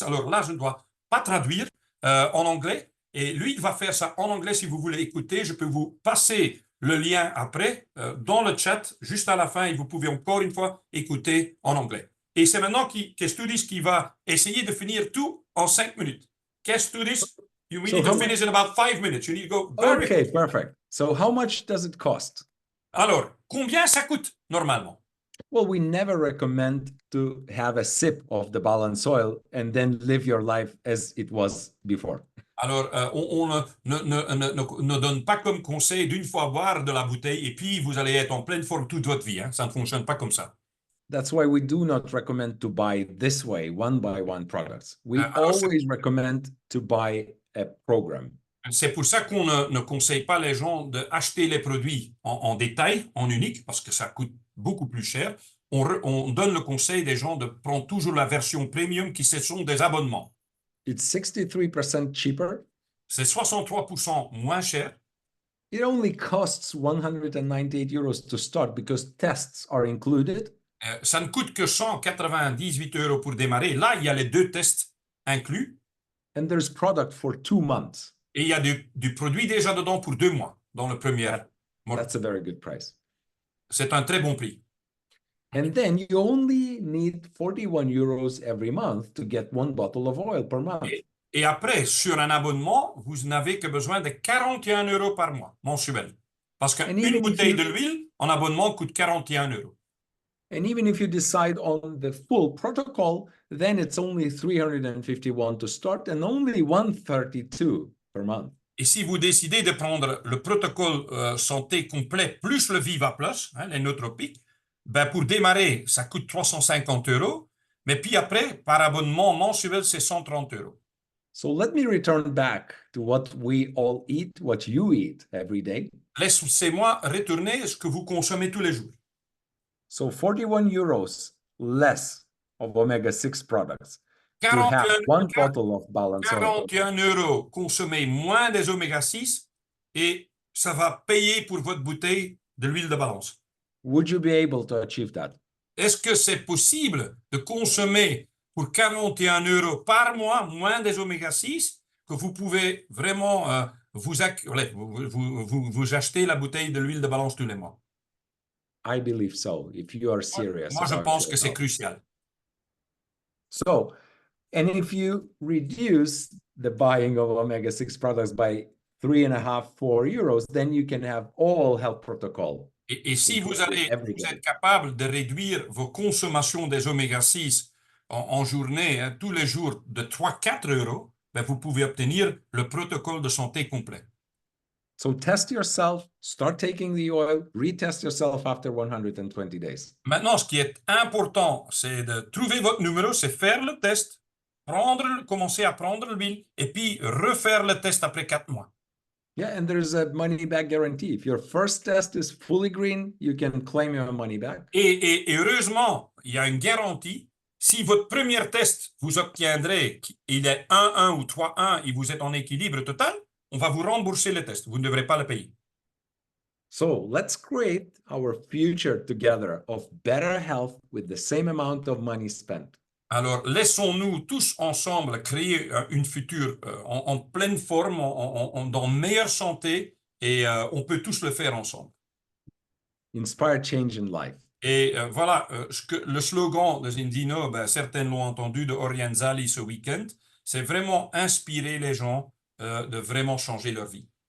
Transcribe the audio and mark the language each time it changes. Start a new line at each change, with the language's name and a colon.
French: Alors là, je ne dois pas traduire en anglais et lui, il va faire ça en anglais si vous voulez écouter. Je peux vous passer le lien après dans le chat, juste à la fin, et vous pouvez encore une fois écouter en anglais. Et c'est maintenant Kęstutis qui va essayer de finir tout en 5 minutes.
English: Kęstutis, we need to finish in about 5 minutes. You need to go very Okay, perfect. So how much does it cost?
French: Alors, combien ça coûte normalement?
English: Well, we never recommend to have a sip of the balance oil and then live your life as it was before.
French: Alors, on ne donne pas comme conseil d'une fois boire de la bouteille et puis vous allez être en pleine forme toute votre vie. Hein. Ça ne fonctionne pas comme ça.
English: That's why we do not recommend to buy this way, one by one products. We always recommend to buy a program.
French: C'est pour ça qu'on ne conseille pas les gens d'acheter les produits en détail, en unique, parce que ça coûte beaucoup plus cher. On donne le conseil des gens de prendre toujours la version premium qui ce sont des abonnements.
English: It's 63% cheaper.
French: C'est 63% moins cher.
English: It only costs 198 euros to start because tests are included.
French: Ça ne coûte que 198 € pour démarrer. Là, il y a les 2 tests inclus.
English: And there's product for 2 months.
French: Et il y a du produit déjà dedans pour 2 mois dans le premier.
English: That's a very good price.
French: C'est un très bon prix.
English: And then you only need 41 euros every month to get 1 bottle of oil per month.
French: Et après, sur un abonnement, vous n'avez que besoin de 41 € par mois mensuel. Parce qu'une bouteille de l'huile en abonnement coûte 41 €.
English: And even if you decide on the full protocol, then it's only 351 to start and only 132 per month.
French: Et si vous décidez de prendre le protocole santé complet plus le Viva Plus, hein, les nootropiques, ben pour démarrer, ça coûte 350 €, mais puis après, par abonnement mensuel, c'est 130 €.
English: So let me return back to what we all eat, what you eat every day.
French: Laissez-moi retourner ce que vous consommez tous les jours.
English: So 41 euros less of omega-6 products. To have 1 bottle of balance oil.
French: 41 € consommez moins des oméga-6 et ça va payer pour votre bouteille de l'huile de balance.
English: Would you be able to achieve that?
French: Est-ce que c'est possible de consommer pour 41 € par mois moins des oméga-6 que vous pouvez vraiment vous acheter la bouteille de l'huile de balance tous les mois?
English: I believe so, if you are serious.
French: Moi, je pense que c'est crucial.
English: So, and if you reduce the buying of omega-6 products by 3.5, 4 euros, then you can have all health protocol.
French: Et si vous êtes capable de réduire vos consommations des oméga-6 en journée, hein, tous les jours, de 3-4 €, ben vous pouvez obtenir le protocole de santé complet.
English: So test yourself, start taking the oil, retest yourself after 120 days.
French: Maintenant, ce qui est important, c'est de trouver votre numéro, c'est faire le test, commencer à prendre l'huile et puis refaire le test après 4 mois.
English: Yeah, and there's a money back guarantee. If your first test is fully green, you can claim your money back.
French: Et heureusement, il y a une garantie. Si votre premier test, vous obtiendrez, il est 1-1 ou 3-1 et vous êtes en équilibre total, on va vous rembourser le test. Vous ne devrez pas le payer.
English: So let's create our future together of better health with the same amount of money spent.
French: Alors, laissons-nous tous ensemble créer une future en pleine forme, dans meilleure santé, et on peut tous le faire ensemble.
English: Inspire change in life.
French: Et voilà, le slogan de Zindino, ben, certains l'ont entendu, de Orienzali ce week-end, c'est vraiment inspirer les gens de vraiment changer leur vie.